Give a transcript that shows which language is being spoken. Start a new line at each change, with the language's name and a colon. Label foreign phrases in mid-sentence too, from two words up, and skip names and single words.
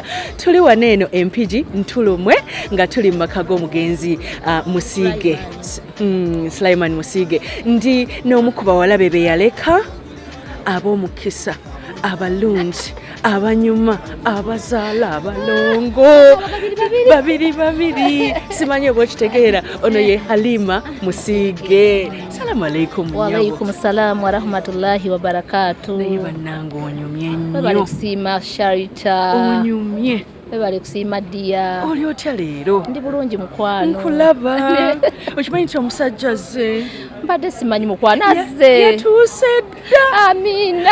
Ganda: Tuli wano eno empigi ntulumwe nga tuli mu maka g'omugenzi Musiige Sulaiman Musiige ndi n'omu ku bawala be yaleka ab'omukisa abalungi abanyuma abazaala abalongo babiri simanyi oba okitegeera ono ye Halima Musiige.
Arabic: السلام عليكم. وعليكم السلام ورحمة الله وبركاته.
Ganda: Naye bannange onyumye nnyo. Bali kusiima Sharita. Onyumye. Bali kusiima Dia. Oli otya leero? Ndi bulungi mukwano. Nkulaba. Okimanyi nti omusajja azze. Mbadde simanyi mukwano azze. Yatuuse dda. Amina.